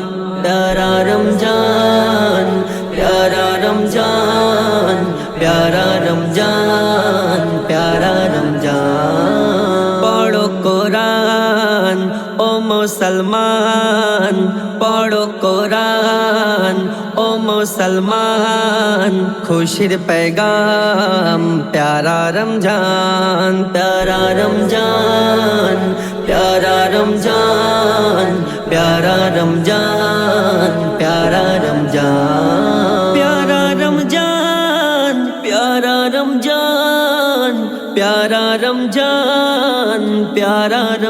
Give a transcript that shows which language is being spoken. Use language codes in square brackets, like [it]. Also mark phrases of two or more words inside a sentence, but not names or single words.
[bn] প্যারা রমজান, প্যারা রমজান, প্যারা রমজান, প্যারা রমজান। পড়ো কুরআন ও মুসলমান, পড়ো কুরআন ও মুসলমান, খুশির [hi] पैगाम प्यारा रमजान, प्यारा रमजान, प्यारा रमजान, प्यारा रमजान, प्यारा रमजान, प्यारा रमजान, प्यारा रमजान, प्यारा रमजान, प्यारा